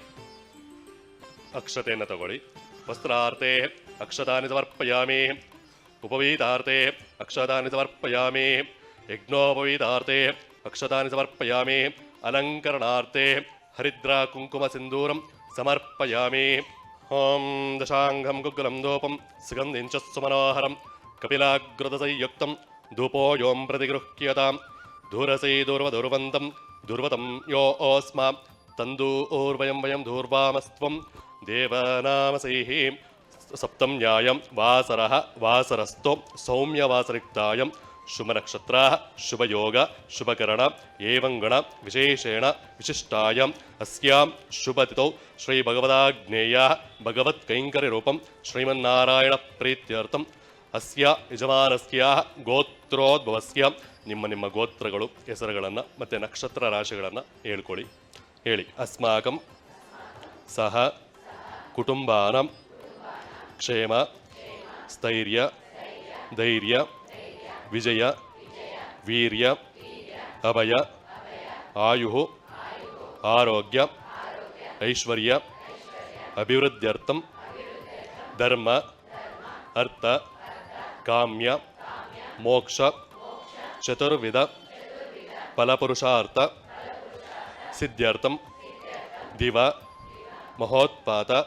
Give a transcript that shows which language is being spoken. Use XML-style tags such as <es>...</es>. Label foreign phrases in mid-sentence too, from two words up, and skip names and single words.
<kn>ಅಕ್ಷತೆಯನ್ನು ತಗೊಳ್ಳಿ.</kn> <sa>ವಸ್ತ್ರಾರ್ಥೆ ಅಕ್ಷತಾನಿ ಸಮರ್ಪಯಾಮಿ, ಉಪವೀತಾರ್ಥೆ ಅಕ್ಷತಾನಿ ಸಮರ್ಪಯಾಮಿ, ಯಜ್ಞೋಪವೀತಾರ್ಥೆ ಅಕ್ಷತಾನಿ ಸಮರ್ಪಯಾಮಿ, ಅಲಂಕರಣಾರ್ಥೆ ಹರಿದ್ರಾ ಕುಂಕುಮ ಸಿಂಧೂರಂ ಸಮರ್ಪಯಾಮಿ. ಓಂ ದಶಾಂಗಂ ಗುಗ್ಗುಲಂ ಧೂಪಂ ಸುಗಂಧಿಂಚ ಸುಮನೋಹರಂ ಕಪಿಲಾಗ್ರದಸಂಯುಕ್ತಂ ಧೂಪೋ ಯೋಂ ಪ್ರತಿಗೃಹ್ಯತಾಂ ಧೂರಸೈ ಧೂರ್ವಧೂರ್ವಂತಂ ಧೂರ್ವತಂ ಯೋ ಓಸ್ಮ ತಂದೂರ್ವಯಂ ವಯಂ ಧೂರ್ವಾಮಸ್ತ್ವಂ ದೇವನಾಮಸೈಃ. ಸಪ್ತಂ ನ್ಯಾಯಂ ವಾಸರಃ ವಾಸರಸ್ತೋ ಸೌಮ್ಯವಾಸರಿಕ್ತಾಯಂ ಶುಭನಕ್ಷತ್ರ ಶುಭಯೋಗ ಶುಭಕರಣ ಏವಂಗಣ ವಿಶೇಷೇಣ ವಿಶಿಷ್ಟಾಯಂ ಅಸ್ಯಾಂ ಶುಭತಿಥೌ ಶ್ರೀ ಭಗವದಾಜ್ಞೇಯ ಭಗವತ್ ಕೈಂಕರ್ಯರೂಪಂ ಶ್ರೀಮನ್ನಾರಾಯಣ ಪ್ರೀತ್ಯರ್ಥಂ ಅಸ್ಯ ಯಜಮಾನಸ್ಯ ಗೋತ್ರೋದ್ಭವಸ್ಯ.</sa> <kn>ನಿಮ್ಮ ನಿಮ್ಮ ಗೋತ್ರಗಳು ಹೆಸರುಗಳನ್ನು ಮತ್ತು ನಕ್ಷತ್ರ ರಾಶಿಗಳನ್ನು ಹೇಳ್ಕೊಳ್ಳಿ. ಹೇಳಿ.</kn> <sa>ಅಸ್ಮಾಕಂ ಸಹ ಕುಟುಂಬಾನಾಂ ಕ್ಷೇಮ ಸ್ಥೈರ್ಯ ಧೈರ್ಯ ವಿಜಯ ವೀರ್ಯ ಅಭಯ ಆಯು ಆರೋಗ್ಯ ಐಶ್ವರ್ಯ ಅಭಿವೃದ್ಧ್ಯರ್ಥಂ ಧರ್ಮ ಅರ್ಥ ಕಾಮ್ಯ ಮೋಕ್ಷ ಚತುರ್ವಿಧ ಫಲಪುರುಷಾರ್ಥ ಸಿದ್ಧ್ಯರ್ಥಂ ದಿವ ಮಹೋತ್ಪಾತ</sa>